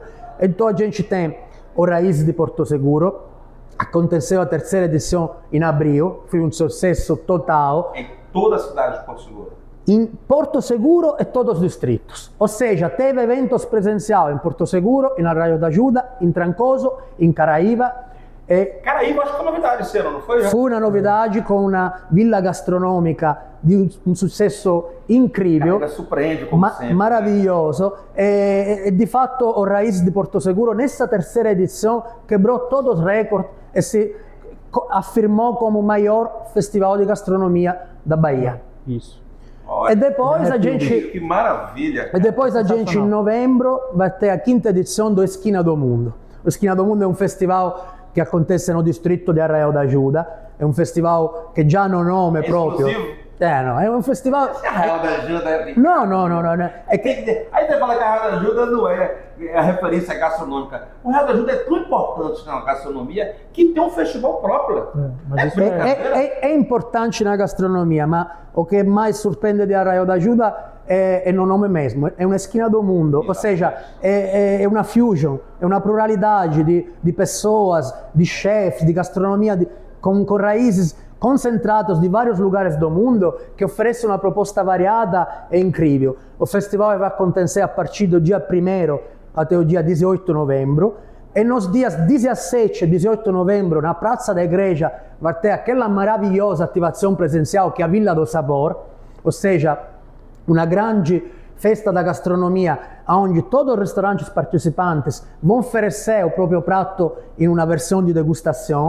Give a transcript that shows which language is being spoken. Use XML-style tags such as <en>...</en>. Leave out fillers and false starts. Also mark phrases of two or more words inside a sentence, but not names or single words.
<pt>Então a gente tem o Raiz de Porto Seguro, aconteceu a terceira edição em abril, foi um sucesso total. Em toda a cidade de Porto Seguro? Em Porto Seguro e todos os distritos. Ou seja, teve eventos presenciais em Porto Seguro, em Raio d'Ajuda, em Trancoso, em Caraíba. Caraíba acho que foi novidade esse ano, não foi?</pt> <it>Fu una</it> <pt>novidade com uma</pt> <it>villa gastronomica di un successo incredibile,</it> <pt>surpreende como sempre. Maravilhoso. E</pt> <it>di fatto</it> <pt>o Raiz di Porto Seguro nessa terceira edição quebrou todos os recordes e se afirmou como o maior festival de gastronomia da Bahia. Isso. E depois a gente, que maravilha, cara. E depois a gente em novembro vai ter a quinta edição do Esquina do Mundo.</pt> <it>O Esquina do Mundo</it> <pt>é um festival</pt> <it>che</it> <pt>acontece no</pt> <it>distretto di Arraial d'Ajuda, è un festival che già no nome proprio. No, è un festival.</it> <pt>Arraial d'Ajuda é. No. É que, aí você fala que Arraial d'Ajuda não é a referência gastronômica. O Arraial d'Ajuda é tão importante na gastronomia que tem um festival próprio. É importante na gastronomia, mas o que mais surpreende di Arraial d'Ajuda è no nome mesmo,</pt> <it>è una</it> <pt>Esquina do Mundo, ou seja,</pt> <it>è una fusion, è una</it> <pt>pluralidade de pessoas, de chefs, de gastronomia, com raízes concentrados de vários lugares do mundo que oferecem uma proposta variada e incrível. O festival vai acontecer a partir do dia 1º até o dia 18 de novembro, e nos dias 17 e 18 de novembro, na Praça da Igreja, vai ter aquela maravilhosa ativação presencial que é a Villa do Sabor, ou seja, uma grande festa da gastronomia, onde todos os restaurantes participantes vão oferecer o próprio prato em uma versão de degustação.</pt>